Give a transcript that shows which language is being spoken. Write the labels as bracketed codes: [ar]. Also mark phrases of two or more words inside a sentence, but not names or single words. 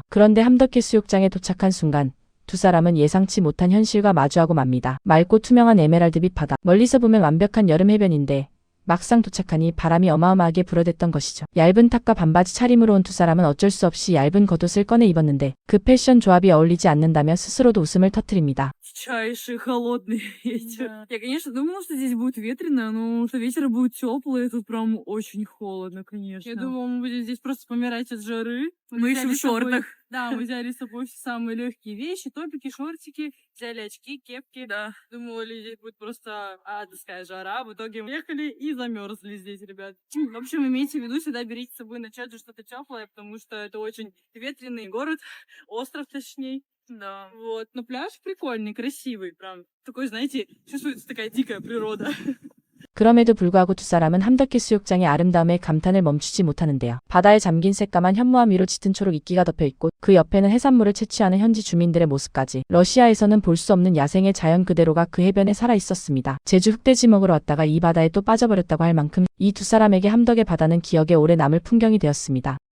[ko] 그런데 함덕해수욕장에 도착한 순간 두 사람은 예상치 못한 현실과 마주하고 맙니다. 맑고 투명한 에메랄드빛 바다. 멀리서 보면 완벽한 여름 해변인데 막상 도착하니 바람이 어마어마하게 불어댔던 것이죠. 얇은 탑과 반바지 차림으로 온 두 사람은 어쩔 수 없이 얇은 겉옷을 꺼내 입었는데 그 패션 조합이 어울리지 않는다며 스스로도 웃음을 터뜨립니다. [ru] Чайший холодный ветер. Я, конечно, думала, что здесь будет ветрено, но что ветер будет теплый, тут прям очень холодно, конечно. Я думала, мы будем здесь просто помирать от жары. Мы еще в шортах. Да, мы взяли с собой все самые легкие вещи, топики, шортики, взяли очки, кепки. Да, думали, здесь будет просто адская жара. В итоге мы ехали и замерзли здесь, ребят. В общем, имейте в виду, всегда берите с собой на чаджу что-то теплое, потому что это очень ветреный город, остров точнее. Да, вот. Но пляж прикольный, красивый, прям. Такой, знаете, чувствуется такая дикая природа. [ko] 그럼에도 불구하고 두 사람은 함덕해수욕장의 아름다움에 감탄을 멈추지 못하는데요. 바다에 잠긴 새까만 현무암 위로 짙은 초록 이끼가 덮여있고 그 옆에는 해산물을 채취하는 현지 주민들의 모습까지. 러시아에서는 볼 수 없는 야생의 자연 그대로가 그 해변에 살아있었습니다. 제주 흑돼지 먹으러 왔다가 이 바다에 또 빠져버렸다고 할 만큼 이 두 사람에게 함덕의 바다는 기억에 오래 남을 풍경이 되었습니다.